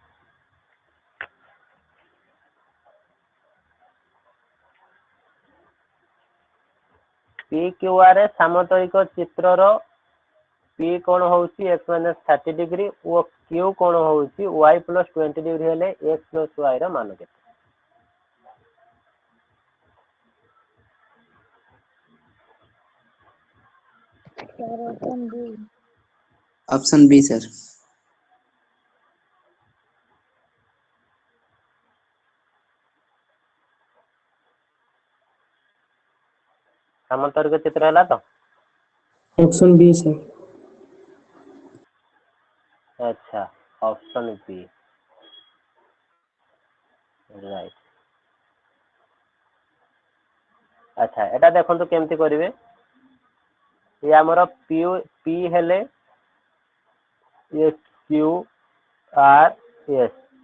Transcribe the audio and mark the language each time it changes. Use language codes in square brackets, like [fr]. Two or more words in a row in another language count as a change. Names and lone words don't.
[or] PQR ସାମନ୍ତରିକ ଚିତ୍ରର P କୋଣ ହଉଛି x-30 ଡିଗ୍ରୀ ଓ Q କୋଣ ହଉଛି y + 20 ଡିଗ୍ରୀ ହେଲେ x + y ର ମାନ କେତେ? [en] option B sir. [or] ସାମନ୍ତରିକ ଚିତ୍ର ହେଲା ତ? [en] option B sir. [or] ଆଚ୍ଛା ଅପସନ B ରାଇଟ। ଆଚ୍ଛା ଏଟା ଦେଖନ୍ତୁ କେମିତି କରିବେ। ये ଆମର P ହେଲେ Q R S।